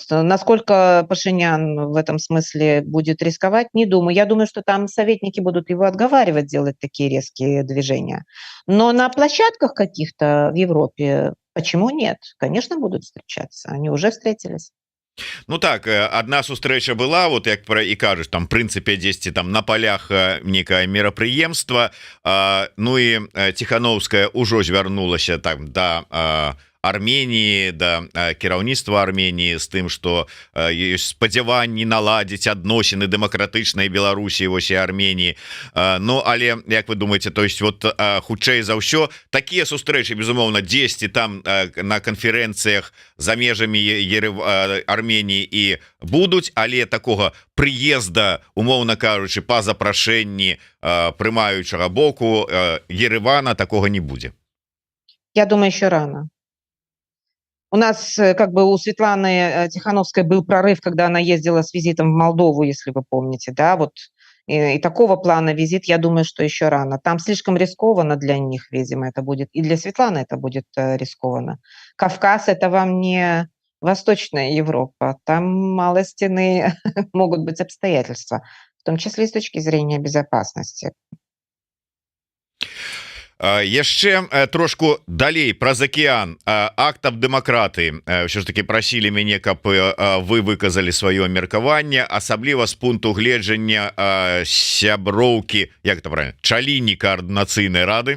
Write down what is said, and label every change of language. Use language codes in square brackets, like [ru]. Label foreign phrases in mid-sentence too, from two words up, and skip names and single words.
[ru] Насколько Пашинян в этом смысле будет рисковать, не думаю. Я думаю, что там советники будут его отговаривать делать такие резкие движения. Но на площадках каких-то в Европе почему нет? Конечно, будут встречаться. Они уже встретились. [be] Ну так, одна сустрэча была, вот як пра і кажаш, там прынцыпе дзесьці там на полях некае мерапрыемства, ну і Тихановская ўжо звярнулася там да Армении, да кіраўніцтва Армении, з тым, что ёсць спадзяванні наладзіць адносіны дэмакратычнай Беларусі, вось і Армении. Ну але як вы думаете, [ru] то есть вот [be] хутчэй за ўсё такія сустрэчы, безумоўна, дзесьці там на канферэнцыях за межамі Армении і будуць, але такого прыезда, умоўна кажучы, па запрашэнні прымаючага боку Еревана такого не будзе. [ru] Я думаю, еще рано. У нас, как бы, у Светланы Тихановской был прорыв, когда она ездила с визитом в Молдову, если вы помните, да, вот. И такого плана визит, я думаю, что еще рано. Там слишком рискованно для них, видимо, это будет. И для Светланы это будет рискованно. Кавказ – это вам не Восточная Европа. Там малостяные могут быть обстоятельства, в том числе и с точки зрения безопасности. [be] Яшчэ трошку далей праз акіян, акт аб дэмакратыі. Ўсё ж таки прасілі мяне, каб вы выказалі сваё меркаванне, асабліва з пункту гледжання сяброўкі, як [ru] это правильно, [be] чаліні каардынацыйнай рады.